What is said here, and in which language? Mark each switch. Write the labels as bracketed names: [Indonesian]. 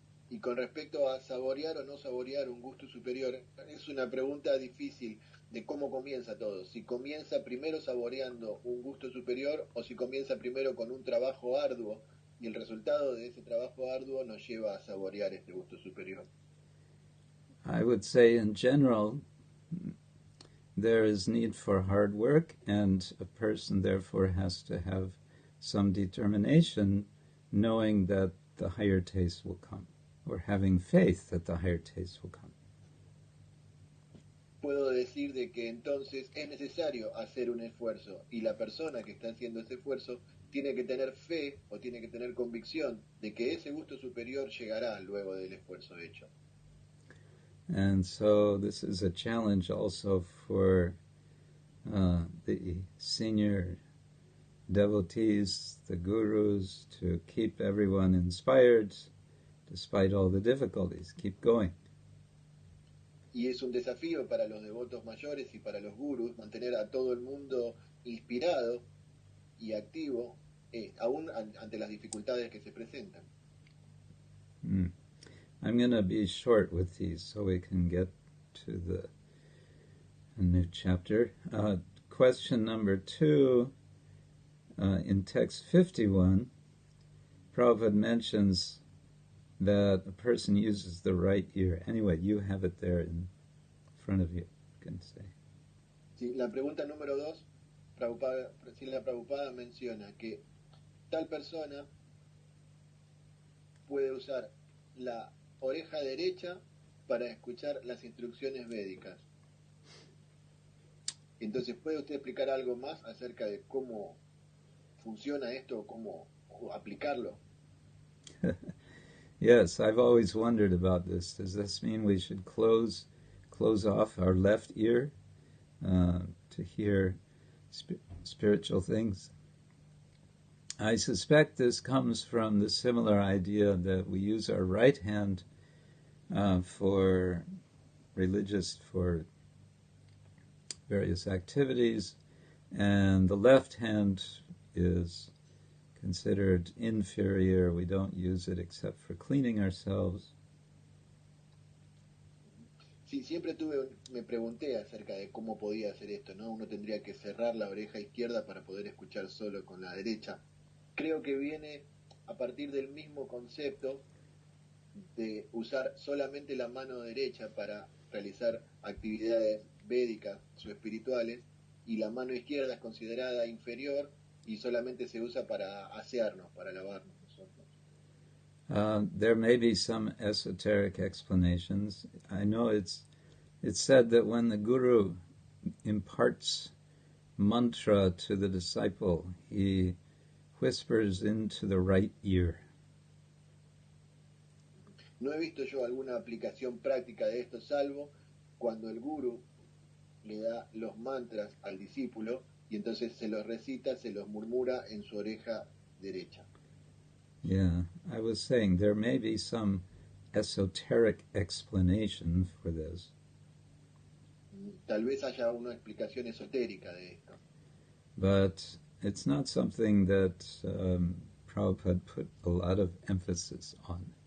[Spanish] Y con respecto a saborear o no saborear un gusto superior, es una pregunta difícil de cómo comienza todo. Si comienza primero saboreando un gusto superior o si comienza primero con un trabajo arduo y el resultado de ese trabajo arduo nos lleva a saborear este gusto superior. [English] I would say in general there is need for hard work, and a person therefore has to have some determination, knowing that the higher taste will come, or having faith that the higher taste will come. [Spanish] Puedo decir de que entonces es necesario hacer un esfuerzo y la persona que está haciendo ese esfuerzo tiene que tener fe o tiene que tener convicción de que ese gusto superior llegará luego del esfuerzo hecho. [English] And so this is a challenge also for the senior devotees, the gurus, to keep everyone inspired despite all the difficulties. Keep going. [Spanish] Y es un desafío para los devotos mayores y para los gurus mantener a todo el mundo inspirado y activo, aún ante las dificultades que se presentan. [English] I'm going to be short with these so we can get to the new chapter. Question number 2, in text 51, Prabhupada mentions that a person uses the right ear. Anyway, you have it there in front of you, you can say. [Spanish] Sí, la pregunta número 2, Srila Prabhupada menciona que tal persona puede usar la oreja derecha para escuchar las instrucciones védicas. Entonces, ¿puede usted explicar algo más acerca de cómo funciona esto, cómo aplicarlo? [English] Yes, I've always wondered about this. Does this mean we should close off our left ear to hear spiritual things. I suspect this comes from the similar idea that we use our right hand for various activities, and the left hand is considered inferior. We don't use it except for cleaning ourselves. [Spanish] Sí, siempre me pregunté acerca de cómo podía hacer esto, ¿no? Uno tendría que cerrar la oreja izquierda para poder escuchar solo con la derecha. Creo que viene a partir del mismo concepto de usar solamente la mano derecha para realizar actividades védicas o espirituales, y la mano izquierda es considerada inferior y solamente se usa para asearnos, para lavarnos nosotros. [English] There may be some esoteric explanations. I know it's said that when the Guru imparts mantra to the disciple, he whispers into the right ear. [Spanish] No he visto yo alguna aplicación práctica de esto, salvo cuando el Guru le da los mantras al discípulo y entonces se los recita, se los murmura en su oreja derecha. [English] Yeah, I was saying there may be some esoteric explanation for this. [Spanish] Tal vez haya una explicación esotérica de esto. [English] But it's not something that Prabhupada put a lot of emphasis on.